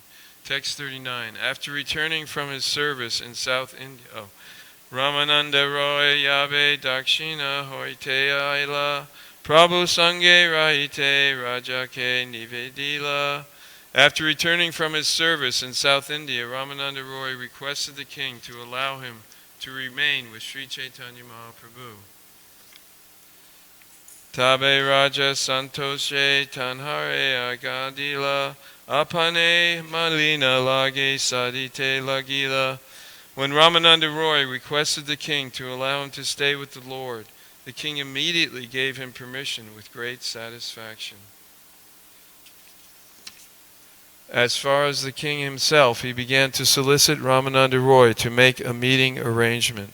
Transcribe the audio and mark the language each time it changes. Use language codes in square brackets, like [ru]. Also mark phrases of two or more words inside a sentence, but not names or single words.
[en] Text 39. After returning from his service in South India, Ramananda Roy [bn] যবে দক্ষিণ হৈতে আইলা প্রভু সঙ্গে রহিতে রাজাকে নিবেদিলা. [en] After returning from his service in South India, Ramananda Roy requested the king to allow him to remain with Sri Chaitanya Mahaprabhu. [bn] তবে রাজা সন্তোষে তাঁহারে আজ্ঞা দিলা আপনে মিলিতে লাগি সাধিতে লাগিলা. [en] When Ramananda Roy requested the king to allow him to stay with the Lord, the king immediately gave him permission with great satisfaction. As far as the king himself, he began to solicit Ramananda Roy to make a meeting arrangement.